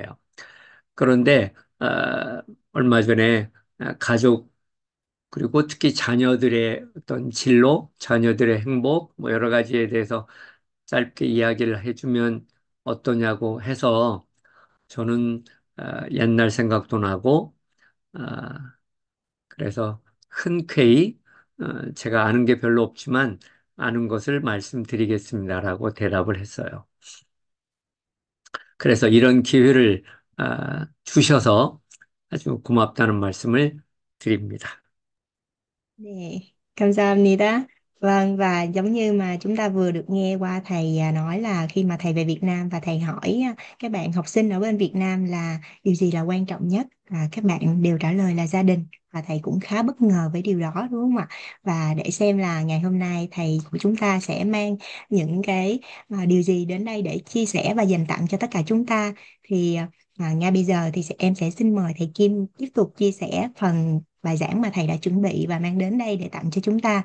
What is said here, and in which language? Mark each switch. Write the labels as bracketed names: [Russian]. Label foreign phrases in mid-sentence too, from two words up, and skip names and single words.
[Korean] 그런데 얼마 전에 가족 그리고 특히 자녀들의 어떤 진로, 자녀들의 행복, 뭐 여러 가지에 대해서 짧게 이야기를 해주면 어떠냐고 해서 저는 옛날 생각도 나고 아, 그래서 흔쾌히 제가 아는 게 별로 없지만 아는 것을 말씀드리겠습니다라고 대답을 했어요. 그래서 이런 기회를 주셔서 아주 고맙다는 말씀을 드립니다. Nè, 감사합니다. [Vietnamese] Vâng, và giống như mà chúng ta vừa được nghe qua thầy nói là khi mà thầy về Việt Nam và thầy hỏi các bạn học sinh ở bên Việt Nam là điều gì là quan trọng nhất, các bạn đều trả lời là gia đình, và thầy cũng khá bất ngờ với điều đó đúng không ạ? Và để xem là ngày hôm nay thầy của chúng ta sẽ mang những cái điều gì đến đây để chia sẻ và dành tặng cho tất cả chúng ta, thì ngay bây giờ thì em sẽ xin mời thầy Kim tiếp tục chia sẻ phần bài giảng mà thầy đã chuẩn bị và mang đến đây để tặng cho chúng ta.